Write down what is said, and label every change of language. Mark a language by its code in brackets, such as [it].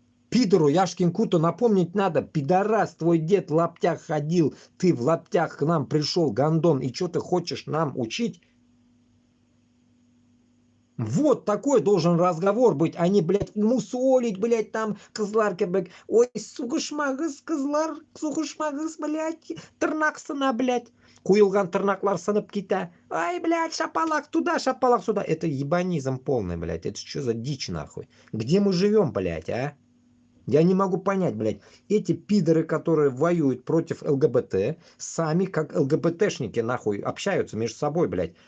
[ru] Пидору Яшкин Куту напомнить надо, пидорас, твой дед в лаптях ходил, ты в лаптях к нам пришел, гандон, и что ты хочешь нам учить? Вот такой должен разговор быть, а не, блядь, мусолить, блядь, там, кызларка, блядь. [tt] Ой, сугышмагыз, кызлар, сугышмагыз, блядь, тырнақсына, блядь. Куилган тырнаклар сынып кита. [ru] Ай, блядь, шапалак туда, шапалак сюда. Это ебанизм полный, блядь. Это что за дичь, нахуй? Где мы живем, блядь, а? Я не могу понять, блядь, эти пидоры, которые воюют против ЛГБТ, сами как ЛГБТшники, нахуй, общаются между собой, блядь.